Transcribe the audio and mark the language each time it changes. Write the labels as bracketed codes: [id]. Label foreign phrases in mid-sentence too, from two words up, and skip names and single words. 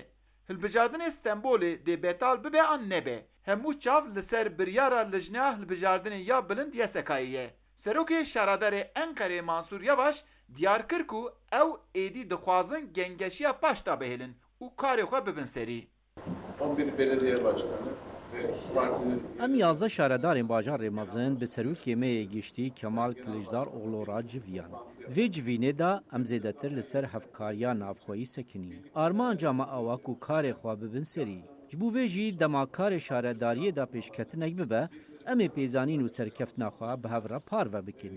[ku] Hilbijardinê Stenbolê dê betal bibe an nebe. Hemû çav li ser biryara lijneya hilbijardinê ya bilind ya sekayî ye. Serokê Şaredarê Enqerê Mansur Yavaş diyar kir ku ew êdî dixwazin gengeşiya paş da bihêlin û karê xwe bibin serî. [tr] 11 belediye başkanı ve partinin... [ku] Em 11 şaredarên bajarê mezin bi serokê me yê giştî Kemal Kılıçdaroğlu ra civiyan. Vê civînê de em zêdetir li ser hevkariya navxweyî sekinîn. Armanca me ew ku karê xwe bibin serî. Ji bo vê jî dema karê şaredariyê de pêşketinek bibe, em ê pêzanîn û serkeftina xwe bi hev re parve bikin.